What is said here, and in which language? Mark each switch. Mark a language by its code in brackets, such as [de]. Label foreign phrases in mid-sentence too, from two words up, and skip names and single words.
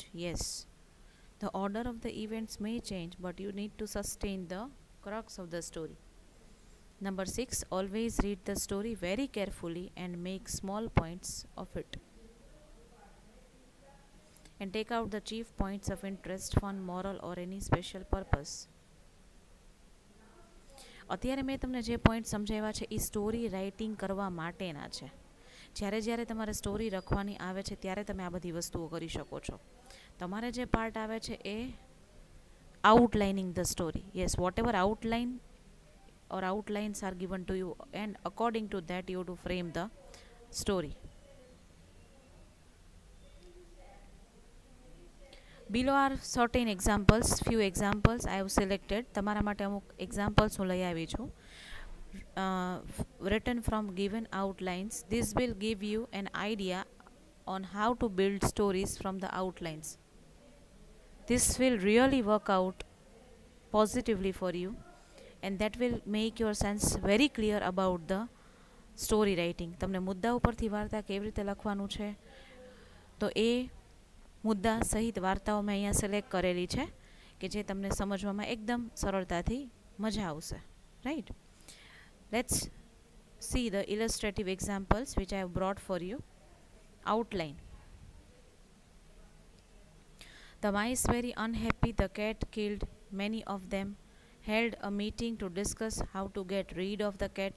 [en] Yes, the order of the events may change, but you need to sustain the crux of the story. Number 6, always read the story very carefully and make small points of it. And take out the chief points of interest, fun, moral or any special purpose. [gu] અત્યારે મેં તમને જે પોઈન્ટ સમજાવ્યા છે એ [en] story writing [gu] કરવા માટેના છે. જ્યારે જ્યારે તમારે સ્ટોરી લખવાની આવે છે ત્યારે તમે આ બધી વસ્તુઓ કરી શકો છો. તમારે જે પાર્ટ આવે છે એ [en] outlining the story. Yes, whatever outline or outlines are given to you, and according to that you have to frame the story. Below are certain examples, few examples I have selected. [gu] તમારા માટે અમુક examples હું લઈ આવી છું. [en] Written from given outlines. This will give you an idea on how to build stories from the outlines. This will really work out positively for you, and that will make your sense very clear about the story writing. [gu] તમને મુદ્દા ઉપરથી વાર્તા કેવી રીતે લખવાનું છે તો એ મુદ્દા સહિત વાર્તાઓ મેં અહીંયા સિલેક્ટ કરેલી છે કે જે તમને સમજવામાં એકદમ સરળતાથી મજા આવશે. [en] Right, let's see the illustrative examples which I have brought for you. Outline. The mice very unhappy. The cat killed many of them. Held a meeting to discuss how to get rid of the cat.